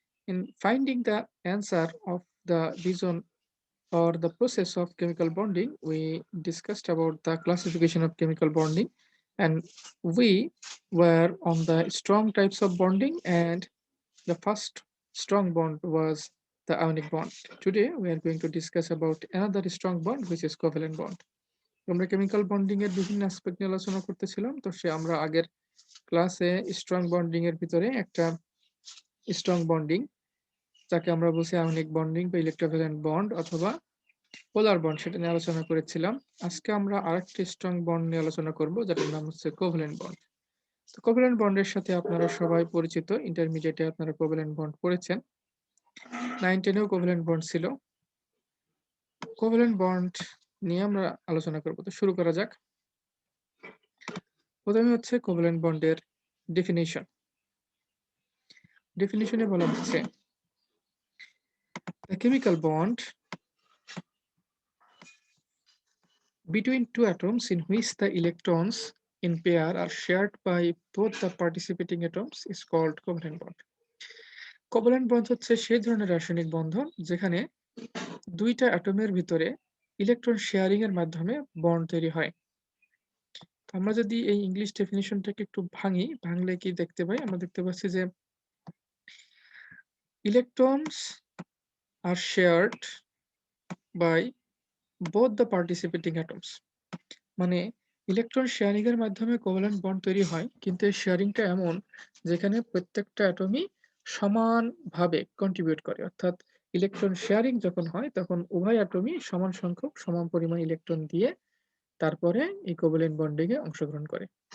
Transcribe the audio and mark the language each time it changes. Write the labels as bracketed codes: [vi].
[en] In finding the answer of the reason or the process of chemical bonding, we discussed about the classification of chemical bonding, and we were on the strong types of bonding, and the first strong bond was the ionic bond. Today we are going to discuss about another strong bond which is covalent bond. [bn] আমরা chemical bonding এর বিভিন্ন aspect নিয়ে আলোচনা করতেছিলাম, তো আমরা আগের ক্লাসে স্ট্রং বন্ডিং এর ভিতরে একটা স্ট্রং বন্ডিং যাকে আমরা বলছি আয়নিক বন্ডিং বা ইলেকট্রোভ্যালেন্ট বন্ড অথবা পোলার বন্ড, সেটা নিয়ে আলোচনা করেছিলাম। আজকে আমরা আরেকটি স্ট্রং বন্ড নিয়ে আলোচনা করব যেটার নাম হচ্ছে কোভ্যালেন্ট বন্ড। তো কোভ্যালেন্ট বন্ডের সাথে আপনারা সবাই পরিচিত, ইন্টারমিডিয়েটে আপনারা কোভ্যালেন্ট বন্ড পড়েছেন, 9-10 এও কোভ্যালেন্ট বন্ড ছিল। কোভ্যালেন্ট বন্ড নিয়ে আমরা আলোচনা করব। তো শুরু করা যাক। প্রথমে হচ্ছে কোভ্যালেন্ট বন্ডের ডেফিনিশন। ডেফিনিশনে বলা হচ্ছে [en] a chemical bond between two atoms in which the electrons in pair are shared by both the participating atoms is called covalent bond. [bn] Covalent bond হচ্ছে সেই ধরনের রাসায়নিক বন্ধন যেখানে দুইটা অ্যাটমের ভিতরে ইলেকট্রন শেয়ারিং এর মাধ্যমে বন্ড তৈরি হয়। আমরা যদি এই ইংলিশ ডেফিনিশনটাকে একটু ভাঙলে কি দেখতে পাই? আমরা দেখতে পাচ্ছি যে [en] electrons are shared by both the participating atoms. [bn] মানে ইলেকট্রন শেয়ারিং এর মাধ্যমে কোভ্যালেন্ট বন্ড তৈরি হয়, কিন্তু এই শেয়ারিংটা এমন যেখানে প্রত্যেকটা অ্যাটমই সমানভাবে কন্ট্রিবিউট করে। অর্থাৎ ইলেকট্রন শেয়ারিং যখন হয় তখন উভয় অ্যাটমই সমান সংখ্যক সমান পরিমাণ ইলেকট্রন দিয়ে তারপরে এই কোভ্যালেন্ট বন্ডিং এ অংশগ্রহণ করে।